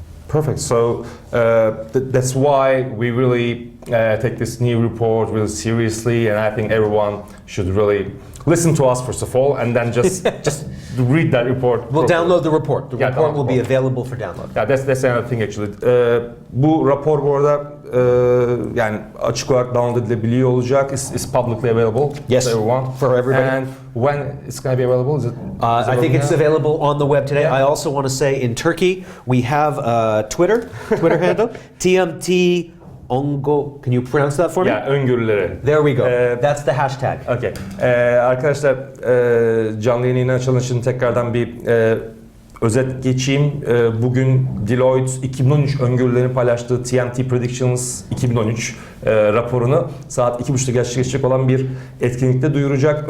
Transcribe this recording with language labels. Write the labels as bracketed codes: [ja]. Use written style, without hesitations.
[en] Perfect. So that's why we really take this new report really seriously, and I think everyone should really listen to us first of all, and then just read that report. We'll download the report. The Yeah, report will be download. available for download. Yeah, that's another thing actually. [tr] Bu rapor bu arada yani açık olarak download edilebiliyor olacak. [en] It's publicly available Yes, to everyone. for everybody. And when it's going to be available? Is it? I think it's available on the web today. Yeah. I also want to say in Turkey we have a Twitter handle, TMT Ongo. Can you pronounce that for me? Yeah, öngörüleri. There we go. Ee, That's the hashtag. Okay. [tr] Arkadaşlar canlı yayını açılın için tekrardan bir özet geçeyim. Bugün Deloitte 2013 öngörülerini paylaştığı TMT Predictions 2013 raporunu saat 2.30'da gerçekleşecek olan bir etkinlikte duyuracak.